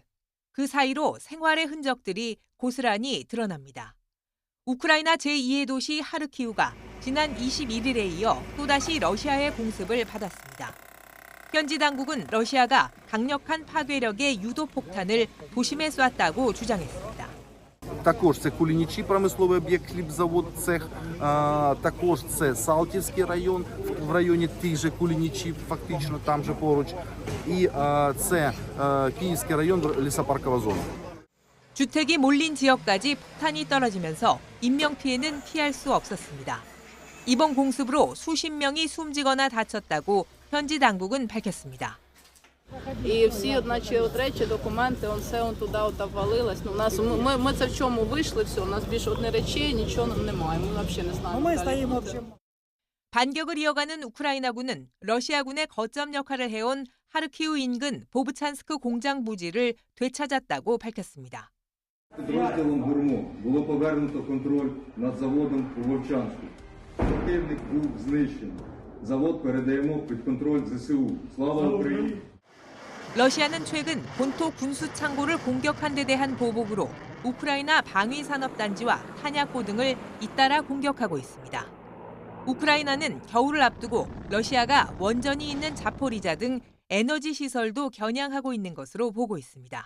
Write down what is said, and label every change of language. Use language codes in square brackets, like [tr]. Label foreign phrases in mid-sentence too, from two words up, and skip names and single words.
[ko] 그 사이로 생활의 흔적들이 고스란히 드러납니다. 우크라이나 제2의 도시 하르키우가 지난 21일에 이어 또다시 러시아의 공습을 받았습니다. 현지 당국은 러시아가 강력한 파괴력의 유도폭탄을 도심에 쐈다고 주장했습니다. [uk] Також це Кулінічі, промисловий об'єкт, хлібзавод, цех. Також це Салтівський район, в районі тих же Кулінічів, фактично там же поруч. І це Київський район, лісопаркова зона. [ko] 주택이 몰린 지역까지 폭탄이 떨어지면서 인명피해는 피할 수 없었습니다. 이번 공습으로 수십 명이 숨지거나 다쳤다고 현지 당국은 밝혔습니다. [uk] І всі, наче, речі, документи, все туди обвалилось. Ми це в чому вийшли, все, у нас більше одне речей, нічого немає, ми взагалі не знаємо. [ko] 반격을 이어가는 우크라이나군은 러시아군의 거점 역할을 해온 하르키우 인근 보브찬스크 공장 부지를 되찾았다고 밝혔습니다. [uk] Підрозділом ГУРМО було повернуто контроль над заводом у Вовчанську. Противник був знищений. Завод передаємо під контроль ЗСУ. Слава Україні! [ko] 러시아는 최근 본토 군수 창고를 공격한 데 대한 보복으로 우크라이나 방위산업단지와 탄약고 등을 잇따라 공격하고 있습니다. 우크라이나는 겨울을 앞두고 러시아가 원전이 있는 자포리자 등 에너지 시설도 겨냥하고 있는 것으로 보고 있습니다.